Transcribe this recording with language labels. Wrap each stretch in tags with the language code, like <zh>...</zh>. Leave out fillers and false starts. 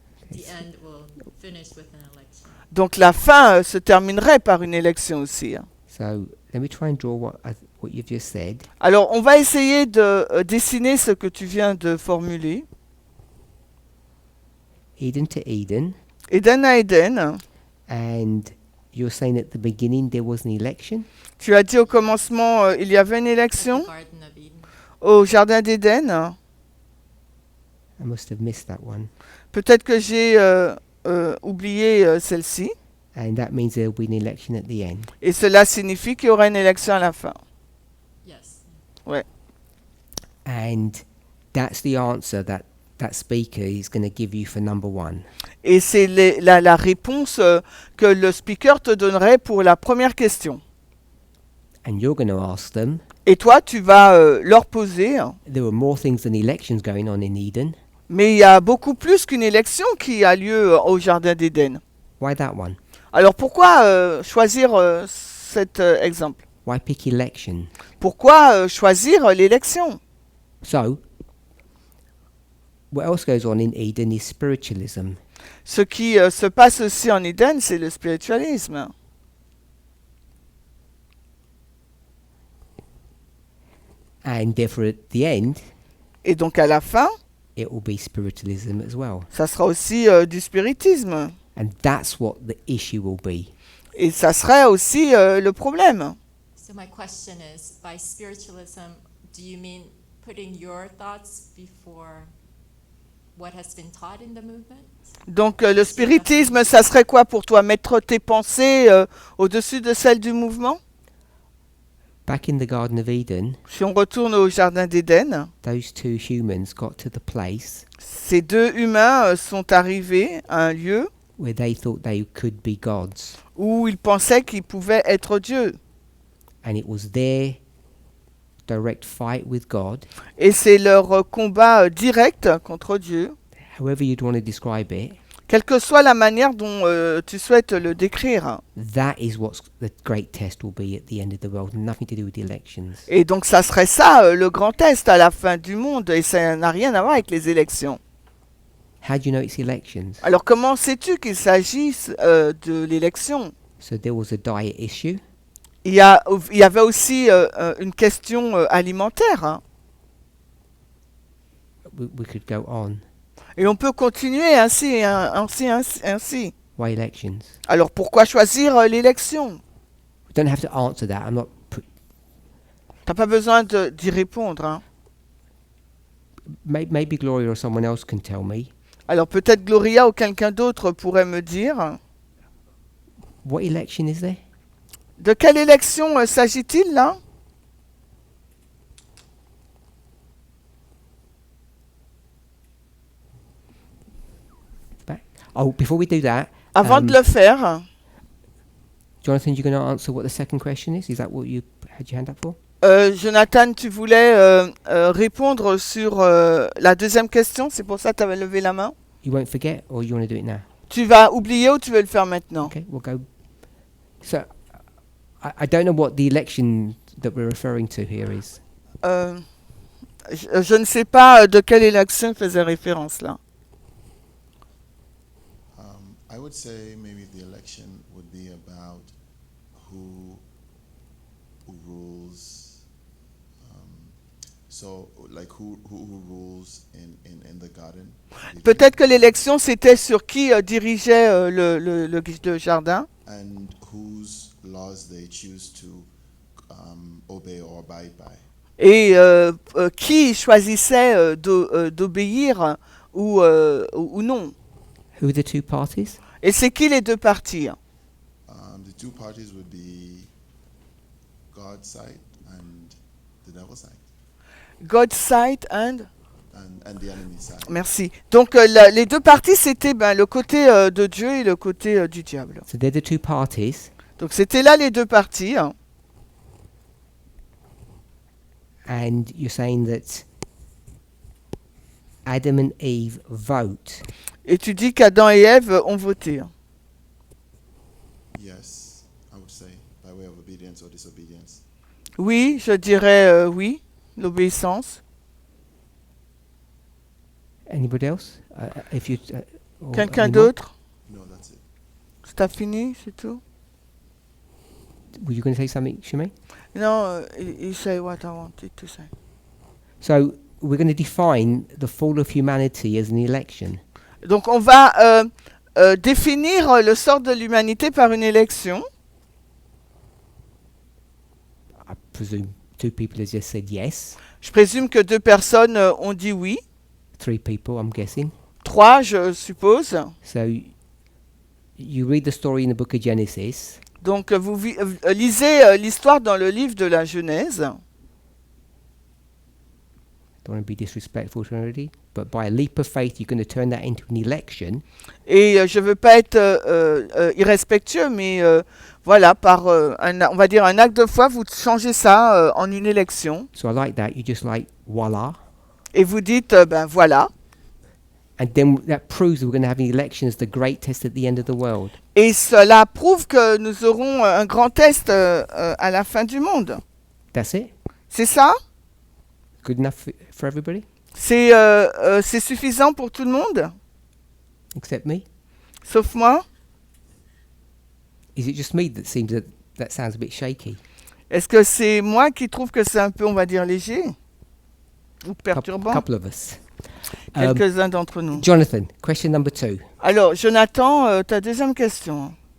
<en>the end will finish with an election.</en> <fr>Donc la fin se terminerait par une élection aussi. Hein.</fr> <en>So let me try and draw what you've just said.</en> <fr>Alors on va essayer de dessiner ce que tu viens de formuler.</fr> <en>Eden to Eden,</en> <fr>Eden à Eden,</fr> <en>and you're saying at the beginning there was an election?</en> <fr>tu as dit au commencement il y avait une</fr> <en>At the</en> <fr>élection</fr> <en>Garden of Eden.</en> <fr>au jardin d'Éden.</fr> <en>I must have missed that one.</en> <fr>Peut-être que j'ai oublier celle-ci.</fr> <en>and that means there'll be an election at the end.</en> <fr>Et cela signifie qu'il y aura une élection à la fin.</fr> <en>Yes. And that's the answer that that speaker is going to give you for number one.</en> <fr>Et c'est la réponse que le speaker te donnerait pour la première question.</fr> <en>And you're going to ask them,</en> <fr>Et toi, tu vas leur poser, hein,</fr> <en>there were more things than elections going on in Eden.</en> <fr>mais il y a beaucoup plus qu'une élection qui a lieu au Jardin d'Éden.</fr> <en>Why that one?</en> <fr>Alors pourquoi choisir cet exemple?</fr> <en>Why pick election?</en> <fr>Pourquoi choisir l'élection?</fr> <en>So, what else goes on in Eden is spiritualism.</en> <fr>Ce qui se passe aussi en Éden, c'est le spiritualisme.</fr> <en>And therefore, at the end,</en> <fr>Et donc à la fin,</fr> <en>it will be spiritualism as well.</en> <fr>ça sera aussi du spiritisme.</fr> <en>And that's what the issue will be.</en> <fr>Et ça serait aussi le problème.</fr> <en>So my question is, by spiritualism, do you mean putting your thoughts before what has been taught in the movement?</en> <fr>Donc le spiritisme, ça serait quoi pour toi? Mettre tes pensées au-dessus de celles du mouvement?</fr> <en>Back in the Garden of Eden,</en> <fr>Si on retourne au Jardin d'Éden,</fr> <en>those two humans got to the place</en> <fr>ces deux humains sont arrivés à un lieu</fr> <en>where they thought they could be gods.</en> <fr>où ils pensaient qu'ils pouvaient être Dieu.</fr> <en>And it was their direct fight with God,</en> <fr>Et c'est leur combat direct contre Dieu,</fr> <en>however you'd want to describe it.</en> <fr>quelle que soit la manière dont tu souhaites le décrire.</fr> <en>That is what the great test will be at the end of the world, nothing to do with the elections.</en> <fr>Et donc ça serait ça, le grand test à la fin du monde, et ça n'a rien à voir avec les élections.</fr> <en>How do you know it's elections?</en> <fr>Alors comment sais-tu qu'il s'agisse de l'élection?</fr> <en>So there was a diet issue.</en> <fr>Il y avait aussi une question alimentaire, hein.</fr> <en>We could go on.</en> <fr>Et on peut continuer ainsi, ainsi.</fr> <en>Why elections?</en> <fr>Alors pourquoi choisir l'élection?</fr> <en>We don't have to answer that. I'm not.</en> <fr>T'as pas besoin d'y répondre, hein.</fr> <en>Maybe Gloria or someone else can tell me.</en> <fr>Alors peut-être Gloria ou quelqu'un d'autre pourrait me dire,</fr> <en>What election is there?</en> <fr>de quelle élection s'agit-il là?</fr> <en>Oh, before we do that,</en> <fr>Avant de le faire,</fr> <en>Jonathan, you're going to answer what the second question is? Is that what you had your hand up for?</en> <fr>Jonathan, tu voulais répondre sur la deuxième question, c'est pour ça que tu avais levé la main.</fr> <en>You won't forget, or you want to do it now?</en> <fr>Tu vas oublier ou tu veux le faire maintenant?</fr> <en>Okay, we'll go. So, I don't know what the election that we're referring to here is.</en> <fr>Je ne sais pas de quelle élection faisait référence là.</fr> <en>I would say maybe the election would be about who rules. So, like who rules in the garden.</en> <fr>Peut-être que l'élection c'était sur qui dirigeait le jardin.</fr> <en>And whose laws they choose to obey or abide by.</en> <fr>Et qui choisissait d'obéir ou non.</fr> <en>Who are the two parties?</en> <fr>Et c'est qui les deux parties?</fr> <en>The two parties would be God's side and the devil's side. God's side and the enemy's side.</en> <fr>Merci. Donc les deux parties c'était le côté de Dieu et le côté du diable.</fr> <en>So they're the two parties,</en> <fr>Donc c'était là les deux parties. Hein.</fr> <en>and you're saying that Adam and Eve vote.</en> <fr>Et tu dis qu'Adam et Ève ont voté. Hein.</fr> <en>Yes, I would say by way of obedience or disobedience.</en> <fr>Oui, je dirais oui, l'obéissance.</fr> <en>Anybody else? If you. Or</en> <fr>Quelqu'un</fr> <en>any more?</en> <fr>d'autre?</fr> <en>No, that's it.</en> <fr>T'as fini, c'est tout?</fr> <en>Were you going to say something, Shimei? Non, you say what I wanted to say. So we're going to define the fall of humanity as an election.</en> <fr>Donc on va définir le sort de l'humanité par une élection.</fr> <en>I presume two people have just said yes.</en> <fr>Je présume que deux personnes ont dit oui.</fr> <en>3 people, I'm guessing.</en> <fr>3, je suppose.</fr> <en>So you read the story in the book of Genesis,</en> <fr>Donc vous lisez l'histoire dans le livre de la Genèse.</fr> <en>don't want to be disrespectful to anybody, but by a leap of faith, you're going to turn that into an election.</en> <fr>Et je veux pas être irrespectueux, mais voilà, par on va dire un acte de foi, vous changez ça en une élection.</fr> <en>So I like that. You just like, voila.</en> <fr>Et vous dites, ben voilà.</fr> <en>And then that proves we're going to have an election as the great test at the end of the world.</en> <fr>Et cela prouve que nous aurons un grand test à la fin du monde.</fr> <en>That's it.</en> <fr>C'est ça?</fr> <en>Good enough for everybody,</en> <fr>C'est suffisant pour tout le monde,</fr> <en>except me.</en> <fr>sauf moi?</fr> <en>Is it just me that seems that sounds a bit shaky?</en> <fr>Est-ce que c'est moi qui trouve que c'est un peu, on va dire, léger? Ou perturbant?</fr> <en>Couple of us. Um,</en> <fr>Quelques-uns d'entre nous.</fr> <en>Jonathan, question number 2.</en> <fr>Alors, Jonathan, ta deuxième question.</fr>